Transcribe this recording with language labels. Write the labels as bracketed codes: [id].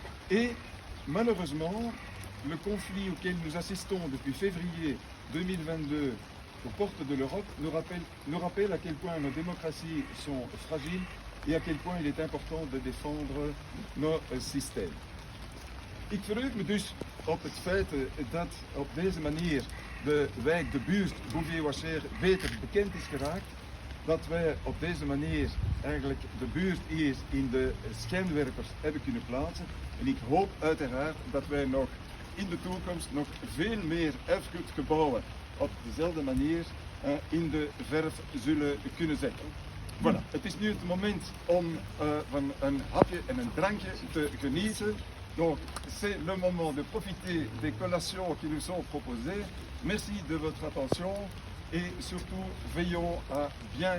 [fr] Et malheureusement, le conflit auquel nous assistons depuis février 2022 aux portes de l'Europe nous rappelle à quel point nos démocraties sont fragiles et à quel point il est important de défendre nos systemen. [nl] Ik verheug me dus op het feit dat op deze manier de wijk, de buurt Bouvier-Wachère beter bekend is geraakt. Dat wij op deze manier eigenlijk de buurt hier in de schijnwerpers hebben kunnen plaatsen. En ik hoop uiteraard dat wij nog in de toekomst nog veel meer erfgoedgebouwen op dezelfde manier in de verf zullen kunnen zetten. Voilà, het is nu het moment om van een hapje en een drankje te genieten. [fr] Donc c'est le moment de profiter des collations qui nous sont proposées. Merci de votre attention et surtout veillons à bien